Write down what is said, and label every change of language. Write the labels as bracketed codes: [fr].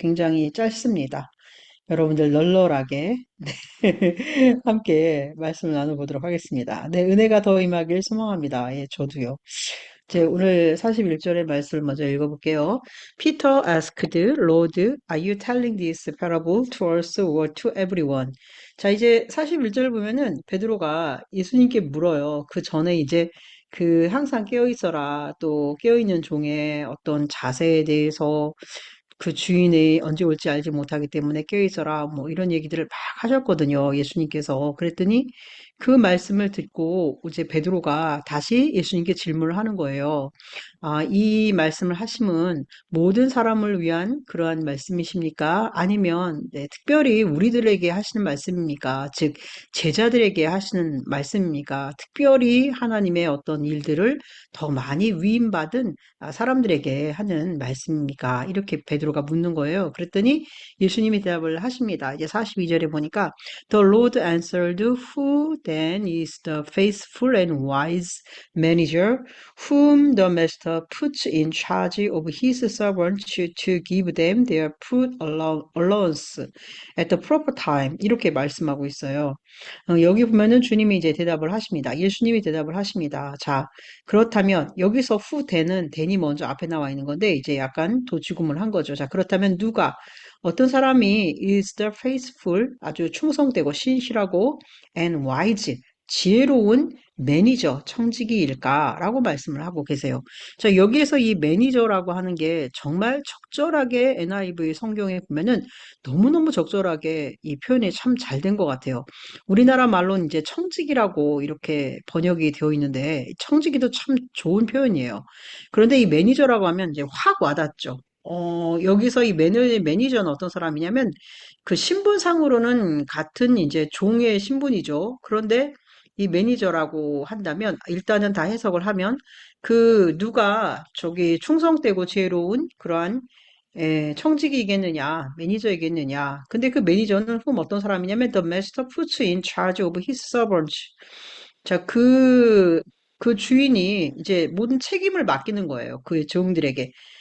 [ko] 굉장히 짧습니다. 여러분들 널널하게 함께 말씀을 나눠보도록 하겠습니다. 네, 은혜가 더 임하길 소망합니다. 예, 저도요. 오늘 41절의 말씀을 먼저 읽어볼게요. [en] Peter asked, Lord, are you telling this parable to us or to everyone? [ko] 자, 이제 41절 보면은 베드로가 예수님께 물어요. 그 전에 이제 그 항상 깨어 있어라, 또 깨어 있는 종의 어떤 자세에 대해서 그 주인이 언제 올지 알지 못하기 때문에 깨어있어라 뭐 이런 얘기들을 막 하셨거든요. 예수님께서. 그랬더니 그 말씀을 듣고 이제 베드로가 다시 예수님께 질문을 하는 거예요. 아, 이 말씀을 하심은 모든 사람을 위한 그러한 말씀이십니까? 아니면 네, 특별히 우리들에게 하시는 말씀입니까? 즉 제자들에게 하시는 말씀입니까? 특별히 하나님의 어떤 일들을 더 많이 위임받은 사람들에게 하는 말씀입니까? 이렇게 베드로가 묻는 거예요. 그랬더니 예수님이 대답을 하십니다. 이제 42절에 보니까 [en] The Lord answered, Who then is the faithful and wise manager whom the master puts in charge of his servants to give them their food allowance at the proper time? [ko] 이렇게 말씀하고 있어요. 여기 보면은 주님이 이제 대답을 하십니다. 예수님이 대답을 하십니다. 자, 그렇다면 여기서 후대는 대니 먼저 앞에 나와 있는 건데 이제 약간 도치구물 한 거죠. 자, 그렇다면 누가 어떤 사람이 [en] is the faithful [ko] 아주 충성되고 신실하고 [en] and wise [ko] 지혜로운 매니저, 청지기일까라고 말씀을 하고 계세요. 자, 여기에서 이 매니저라고 하는 게 정말 적절하게 NIV 성경에 보면은 너무너무 적절하게 이 표현이 참 잘 된 것 같아요. 우리나라 말로는 이제 청지기라고 이렇게 번역이 되어 있는데 청지기도 참 좋은 표현이에요. 그런데 이 매니저라고 하면 이제 확 와닿죠. 여기서 이 매니저는 어떤 사람이냐면 그 신분상으로는 같은 이제 종의 신분이죠. 그런데 이 매니저라고 한다면 일단은 다 해석을 하면 그 누가 저기 충성되고 지혜로운 그러한 청직이겠느냐, 매니저이겠느냐. 근데 그 매니저는 좀 어떤 사람이냐면 [en] the master puts in charge of his servants. [ko] 자, 그 주인이 이제 모든 책임을 맡기는 거예요. 그 종들에게.